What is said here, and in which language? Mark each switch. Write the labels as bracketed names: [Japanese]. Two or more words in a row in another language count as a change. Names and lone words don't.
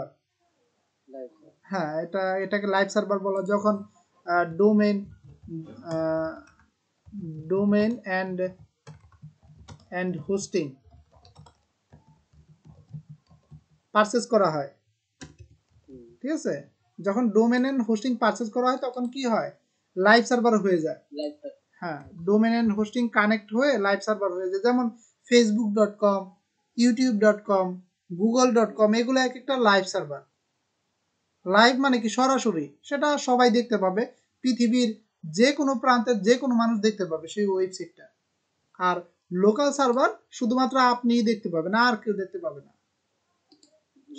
[Bangla] হ্যাঁ, এটাকে [English] live server [Bangla] বলা যখন [English] domain domain and hosting purchase [Bangla] করা হয়। ঠিক আছে, যখন [English] domain and hosting purchase [Bangla] করা হয় তখন কি হয়, [English] live server [Bangla] হয়ে যায়। হ্যাঁ, [English] domain and hosting connect [Bangla] হয়ে [English] live server [Bangla] হয়ে যায়। যেমন facebook.com, youtube.com, google.com, এগুলো এক একটা [English] live server. [Bangla] লাইভ মানে কি, সরাসরি, সেটা সবাই দেখতে পাবে, পৃথিবীর যে কোনো প্রান্তের যে কোনো মানুষ দেখতে পাবে সেই ওয়েবসাইটটা। আর [English] local server [Bangla] শুধুমাত্র আপনিই দেখতে পাবেন, আর কেউ দেখতে পাবে না।